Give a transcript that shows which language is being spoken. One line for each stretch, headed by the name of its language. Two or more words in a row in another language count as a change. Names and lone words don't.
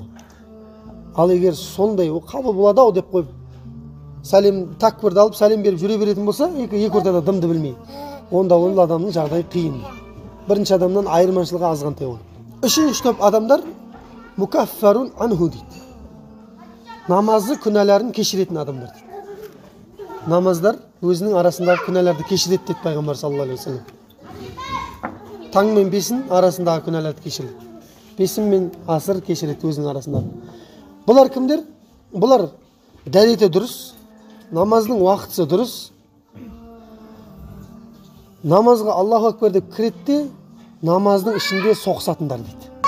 Kazakh: Ал егер сондай қабыл болады ау деп қойып, сәлем такбирді алып сәлем беріп жүре беретін болса, екі ортада дымды білмей, онда ол адамның жағдайы қиын. Бірінші адамнан айырмашылығы азғантай ол. Үшінші топ адамдар
Arabic: مكفر عنه
Kazakh: дейді. Намазы күнәларын кешіретін адамдар дейді. Намаздар өзінің арасындағы күнәларды кешіреді дейді пайғамбар
Arabic: صلى الله عليه وسلم.
Kazakh: Таң мен бесін арасындағы күнәларды кешіреді. Бесін мен асыр кешіреді өзінің арасындағы. Бұлар кімдер? Бұлар дәреті дұрыс, намаздың уақытысы дұрыс. Намазға
Arabic: الله أكبر
Kazakh: деп кіреді, намаздың ішінде соқсатындар дейді.